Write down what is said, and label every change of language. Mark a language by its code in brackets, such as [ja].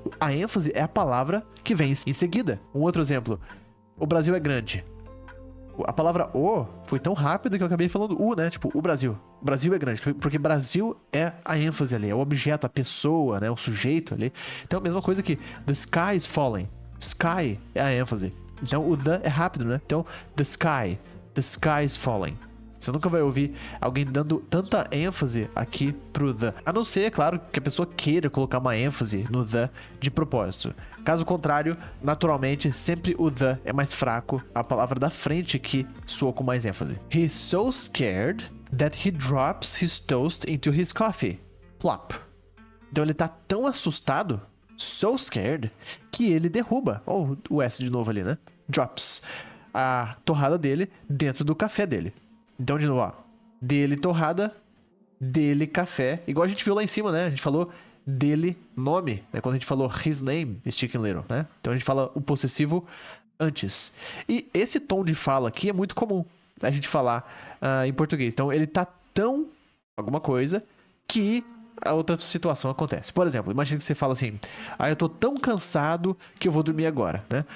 [pt] A ênfase é a palavra que vem em seguida. Um outro exemplo, o Brasil é grande. A palavra o foi tão rápida que eu acabei falando o, né? Tipo, o Brasil. O Brasil é grande, porque Brasil é a ênfase ali, é o objeto, a pessoa, né? O sujeito ali. Então, a mesma coisa que [en] the sky is falling. [pt] Sky é a ênfase. Então, o the é rápido, né? [en] Então, the sky is falling. [pt] Você nunca vai ouvir alguém dando tanta ênfase aqui pro the. A não ser, é claro, que a pessoa queira colocar uma ênfase no the de propósito. Caso contrário, naturalmente, sempre o the é mais fraco, a palavra da frente que soa com mais ênfase. [en] He's so scared that he drops his toast into his coffee. Plop. [pt] Então ele tá tão assustado, [en] so scared, [pt] que ele derruba. Ó, o S de novo ali, né? Drops a torrada dele dentro do café dele. Então, de novo, ó. Dele torrada, dele café. Igual a gente viu lá em cima, né? A gente falou dele, nome, né? Quando a gente falou [en] his name is Chicken Little, [pt] né? Então a gente fala o possessivo antes. E esse tom de fala aqui é muito comum a gente falar em português. Então ele tá tão alguma coisa que a outra situação acontece. Por exemplo, imagina que você fala assim: eu tô tão cansado que eu vou dormir agora, né?